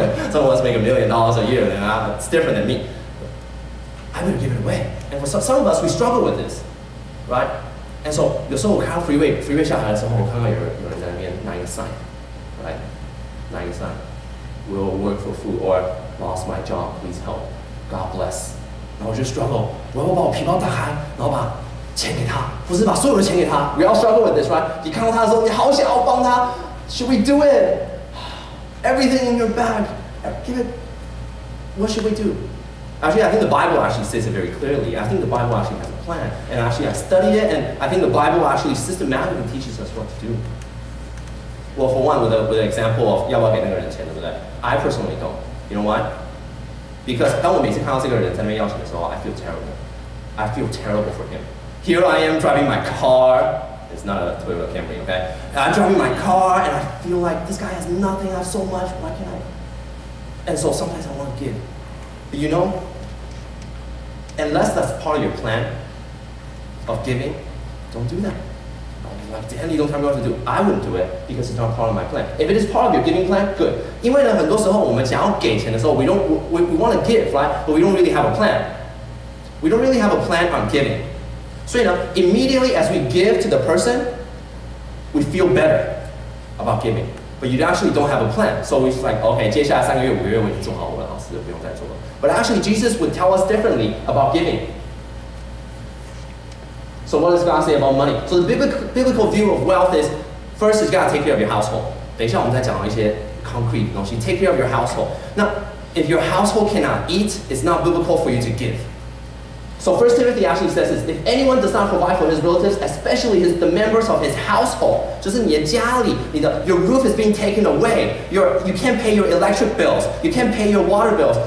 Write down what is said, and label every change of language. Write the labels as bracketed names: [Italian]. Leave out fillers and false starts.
[English] Some of us make $1 million a year, and it's different than me. I better give it away. And for some of us, we struggle with this, right? And so [Chinese] 有时候我看到 freeway 下来的时候，我看到有人在那边拿一个 sign， right？拿一个 [English] sign， will work for food or lost my job, please help, God bless。 [Chinese] 然后我就 struggle， 我要把我皮包打开，然后把钱给他，不是把所有的钱给他。 [English] We all struggle with this, right？ [Chinese] 你看到他的时候，你好想要帮他。 [English] Should we do it? Everything in your bag, give it. What should we do? Actually, I think the Bible actually says it very clearly. I think the Bible actually has a plan. And actually, I studied it, and I think the Bible actually systematically teaches us what to do. Well, for one, with an example of [Chinese] 要不要给那个人钱，对不对？ [English] I personally don't. You know why? Because [Chinese] 当我每次看到这个人在那边要钱的时候 [English] I feel terrible. I feel terrible for him. Here I am driving my car. It's not a Toyota Camry, okay? I'm driving my car, and I feel like this guy has nothing. I have so much. Why can't I? And so sometimes I want to give. But you know, unless that's part of your plan of giving, don't do that. Like, Danny, don't tell me what to do. I wouldn't do it because it's not part of my plan. If it is part of your giving plan, good. [Chinese] 因为呢，很多时候我们想要给钱的时候 [English] we want to give, right? But we don't really have a plan. We don't really have a plan on giving. [Chinese] 所以呢 [English] immediately as we give to the person, we feel better about giving. But you actually don't have a plan. So it's like, okay, [Chinese] 接下来3个月、5个月我已经做好我的老师了，不用再做了。 [English] But actually, Jesus would tell us differently about giving. So what does God say about money? So the biblical view of wealth is, first is you got to take care of your household. [Chinese] 等一下我们再讲到一些 concrete 的东西。 [English] Take care of your household. Now, if your household cannot eat, it's not biblical for you to give. So 1 Timothy actually says this, if anyone does not provide for his relatives, especially the members of his household, [Chinese] 就是你的家里, [English] your roof is being taken away, you can't pay your electric bills, you can't pay your water bills.